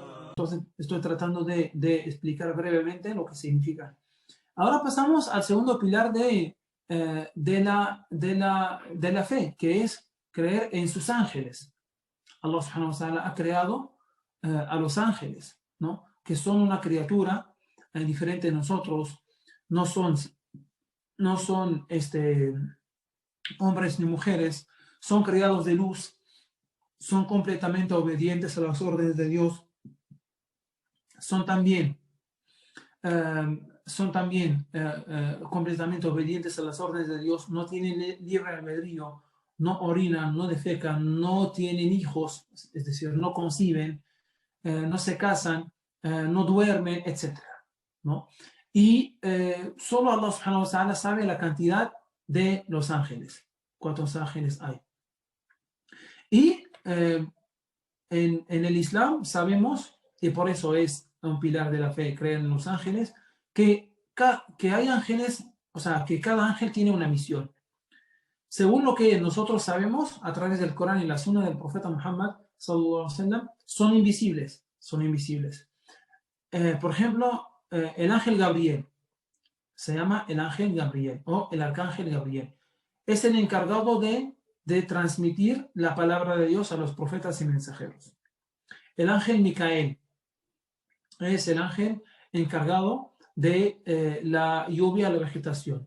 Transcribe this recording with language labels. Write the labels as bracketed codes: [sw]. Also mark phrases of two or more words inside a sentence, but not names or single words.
[es] Entonces estoy tratando de explicar brevemente lo que significa. Ahora pasamos al segundo pilar de la fe, que es creer en sus ángeles. Allah [ar] سبحانه وتعالى [es] ha creado a los ángeles, ¿no? Que son una criatura diferente de nosotros, no son hombres ni mujeres, son creados de luz, son completamente obedientes a las órdenes de Dios, son también completamente obedientes a las órdenes de Dios, no tienen libre albedrío, no orinan, no defecan, no tienen hijos, es decir, no conciben, no se casan, no duermen, etc., ¿no? Y solo Allah [ar] سبحانه وتعالى [es] sabe la cantidad de los ángeles, cuántos ángeles hay. Y en el Islam sabemos, y por eso es un pilar de la fe, creer en los ángeles, que hay ángeles, o sea, que cada ángel tiene una misión. Según lo que nosotros sabemos a través del Corán y la Sunna del profeta Muhammad [ar] صلى الله عليه وسلم, [es] son invisibles, son invisibles. Por ejemplo, el ángel Gabriel, se llama el ángel Gabriel o el arcángel Gabriel. Es el encargado de transmitir la palabra de Dios a los profetas y mensajeros. El ángel Micael es el ángel encargado de la lluvia a la vegetación.